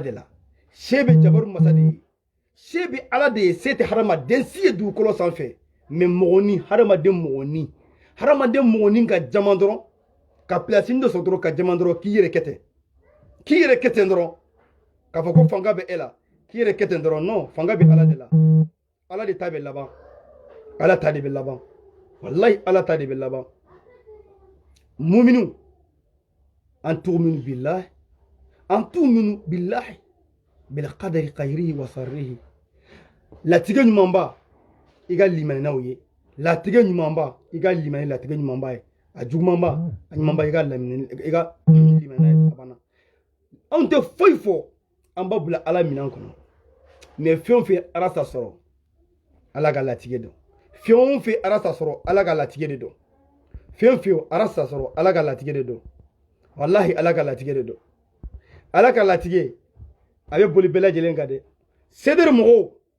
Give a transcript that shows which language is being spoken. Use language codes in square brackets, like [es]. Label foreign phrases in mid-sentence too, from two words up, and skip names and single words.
[bm] de la se bɛ jabaru masa de ye se bɛ ala de ye se tɛ hadamaden si ye dugukolo sanfɛ mais mɔgɔnin hadamaden mɔgɔnin hadamaden mɔgɔnin ka jama dɔrɔn ka pilasi dɔ sɔrɔ dɔrɔn ka jama dɔrɔn k'i yɛrɛ kɛ ten k'i yɛrɛ kɛ ten dɔrɔn k'a fɔ ko fanga bɛ e la k'i yɛrɛ kɛ ten dɔrɔn non fanga bɛ ala de la ala de ta bɛ laban ala ta de bɛ laban wallahi ala ta de bɛ laban [ar] مؤمن أن تؤمن بالله أن تؤمن بالله بالقدر خيره وشره [bm] latigɛ ɲumanba i ka limani n'aw ye latigɛ ɲumanba i ka limani latigɛ ɲumanba ye a jugumanba a ɲumanba i ka limani n'a ye a banna anw tɛ foyi fɔ an b'a bila ala minɛn kɔnɔ mais fɛn o fɛn ala ta sɔrɔ ala ka latigɛ dɔn fɛn o fɛn ala ta sɔrɔ ala ka latigɛ de dɔn fɛn o fɛn ala ta sɔrɔ ala ka latigɛ de dɔn wallahi ala ka latigɛ de dɔn ala ka latigɛ a bɛ boli bɛɛ lajɛlen kan dɛ cédre mɔgɔw